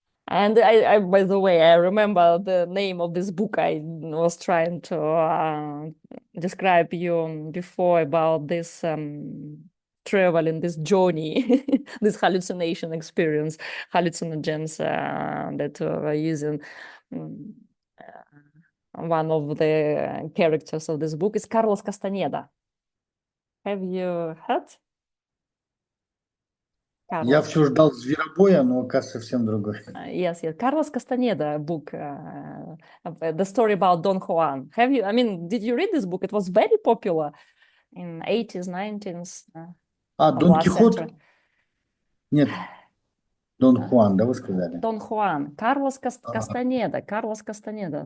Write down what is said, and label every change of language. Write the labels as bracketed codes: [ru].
[en] And I, by the way, I remember the name of this book I was trying to describe you before about this travel in this journey, this hallucination experience, hallucinogens that were using. One of the characters of this book is Carlos Castaneda. Have you heard? [ru] Я все ждал зверобоя, но оказывается совсем другой. [en] Yes. Carlos Castaneda book, the story about Don Juan. Have you? I mean, did you read this book? It was very popular in 80s, 90s. [ru] Дон Кихот? Нет. Дон Хуан, да, вы сказали? [en] Don Juan, Carlos Castaneda. Carlos Castaneda.